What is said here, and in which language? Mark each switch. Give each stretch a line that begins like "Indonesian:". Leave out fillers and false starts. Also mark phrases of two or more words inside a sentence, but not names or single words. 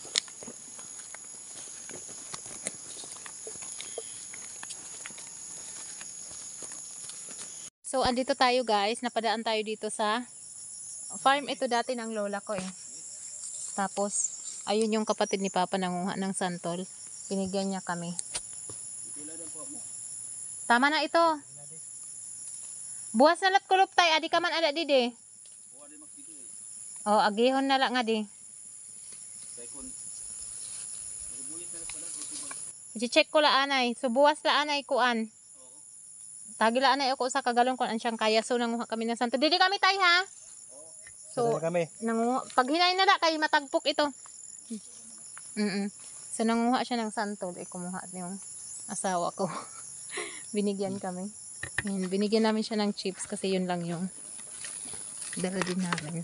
Filipino: So, andito tayo guys. Napadaan tayo dito sa farm. Ito dati ng lola ko eh. Tapos, ayun yung kapatid ni Papa nanguha ng santol. Binigyan niya kami. Tama na ito.
Waray: Buwas na lat kulop tay. Adi ka man ada dide. Oh, agihon na lang nga di. I-check ko la anay. So, buwas la anay kuan. Tagila anay ako sa kagalon kung siyang kaya.
Filipino: So, nanguha kami ng santol.
Waray: Didi kami tay ha. So, pag hinay na kay matagpok ito.
Filipino: So, nanguha siya ng santol. Kumuha yung asawa ko. Binigyan kami. Ayan, binigyan namin siya ng chips kasi yun lang yung dala din namin.